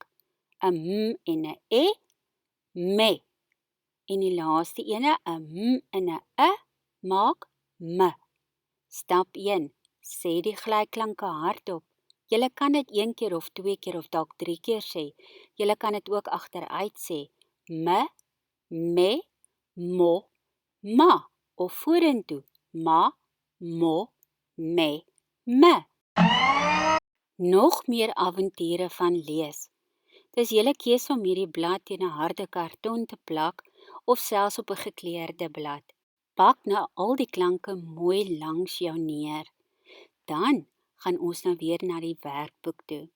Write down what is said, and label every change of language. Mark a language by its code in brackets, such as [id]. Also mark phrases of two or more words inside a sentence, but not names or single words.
[af] 'n m en 'n e, me. En die laaste ene, 'n m en 'n maak m. Stap 1. Sê die glyklanke hardop. Julle kan dit 1 keer of 2 keer of dalk 3 keer sê. Julle kan dit ook agteruit sê. Me, me, mo, ma. Of vorentoe. Ma, mo, me, me. Nog meer avonture van lees. Dis julle keuse om hierdie blad teen 'n harde karton te plak of selfs op 'n gekleurde blad. Pak nou al die klanke mooi langs jou neer. Dan gaan ons nou weer na die werkboek toe.